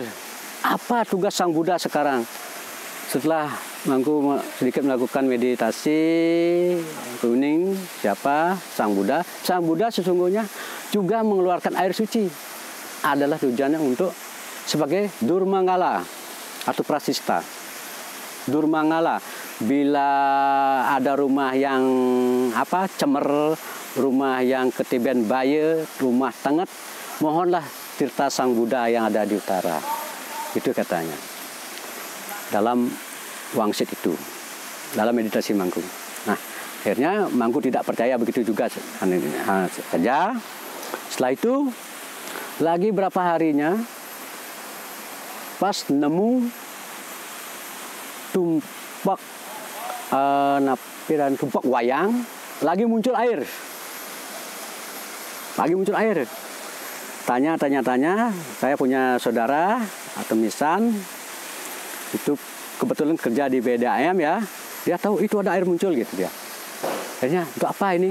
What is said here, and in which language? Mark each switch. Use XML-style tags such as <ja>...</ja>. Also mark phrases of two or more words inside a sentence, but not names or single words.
<id>Apa tugas Sang Buddha sekarang? Setelah mangku sedikit melakukan meditasi, kuning, siapa? Sang Buddha. Sang Buddha sesungguhnya juga mengeluarkan air suci. Adalah tujuannya untuk sebagai Durmangala atau Prasista. Durmangala bila ada rumah yang cemer, rumah yang ketiban baya, rumah tenget, mohonlah tirta Sang Buddha yang ada di utara. Itu katanya dalam wangsit itu, dalam meditasi Mangku. Nah, akhirnya Mangku tidak percaya begitu juga saja. Setelah itu lagi berapa harinya, pas nemu tumpak tumpak wayang, lagi muncul air. Tanya, saya punya saudara atau misan, itu kebetulan kerja di BDAM ya, dia tahu itu ada air muncul gitu dia. Akhirnya, untuk apa ini?</id>